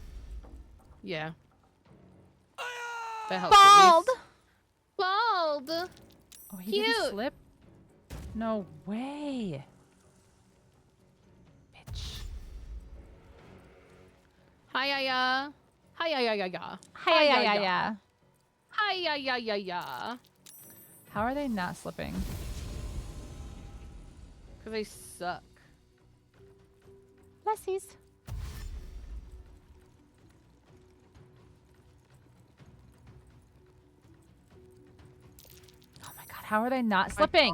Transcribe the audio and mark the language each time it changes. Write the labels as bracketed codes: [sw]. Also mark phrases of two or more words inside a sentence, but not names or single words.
[en] Yeah. That helps. Bald! Bald! Oh, he Cute. didn't slip? No way. Bitch. Hi-ya-ya. Hi-ya-ya-ya-ya. Hi-ya-ya-ya. Hi-ya-ya-ya-ya. How are they not slipping? Because they suck. Blessies. Oh my god, how are they not slipping?